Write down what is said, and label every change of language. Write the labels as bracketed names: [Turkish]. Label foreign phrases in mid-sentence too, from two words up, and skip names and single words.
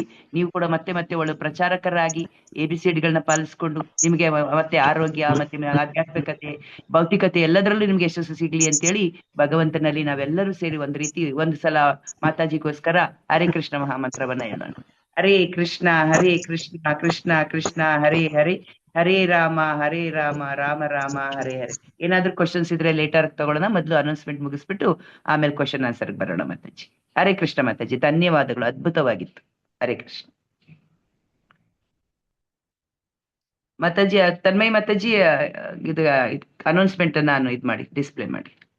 [Kannada] ನೀವು ಕೂಡ ಮತ್ತೆ ಒಳ್ಳೆ ಪ್ರಚಾರಕರಾಗಿ ABCDಗಳನ್ನ ಪಾಲಿಸ್ಕೊಂಡು ನಿಮ್ಗೆ ಮತ್ತೆ ಆರೋಗ್ಯ, ಮತ್ತೆ ಆಧ್ಯಾತ್ಮಿಕತೆ, ಭೌತಿಕತೆ ಎಲ್ಲದರಲ್ಲೂ ನಿಮ್ಗೆ ಯಶಸ್ಸು ಸಿಗ್ಲಿ ಅಂತೇಳಿ ಭಗವಂತನಲ್ಲಿ ನಾವೆಲ್ಲರೂ ಸೇರಿ ಒಂದು ಸಲ ಮಾತಾಜಿಗೋಸ್ಕರ ಹರೇ ಕೃಷ್ಣ ಮಹಾಮಂತ್ರವನ್ನ ಹೇಳೋಣ. [Sanskrit] ಹರೇ ಕೃಷ್ಣ ಕೃಷ್ಣ ಕೃಷ್ಣ ಹರೇ ಹರೇ, ಹರೇ ರಾಮ ರಾಮ ರಾಮ ಹರೇ ಹರೇ. [Kannada] ಏನಾದ್ರೂ ಕ್ವಶನ್ಸ್ ಇದ್ರೆ ಲೇಟರ್ ತಗೊಳ್ಳೋಣ, ಮೊದಲು ಅನೌನ್ಸ್ಮೆಂಟ್ ಮುಗಿಸ್ಬಿಟ್ಟು ಆಮೇಲೆ [English] question answer [Kannada] ಬರೋಣ ಮಾತಾಜಿ. [Sanskrit] ಹರೇ ಕೃಷ್ಣ [Kannada] ಮಾತಾಜಿ, ಧನ್ಯವಾದಗಳು, ಅದ್ಭುತವಾಗಿತ್ತು. [Sanskrit] ಹರೇ ಕೃಷ್ಣ ಮಾತಾಜಿ. [Kannada] ತನ್ಮಯ್ ಮಾತಾಜಿ, ಇದು ಅನೌನ್ಸ್ಮೆಂಟ್ ನಾನು ಇದ್ ಮಾಡಿ ಡಿಸ್ಪ್ಲೇ ಮಾಡಿ.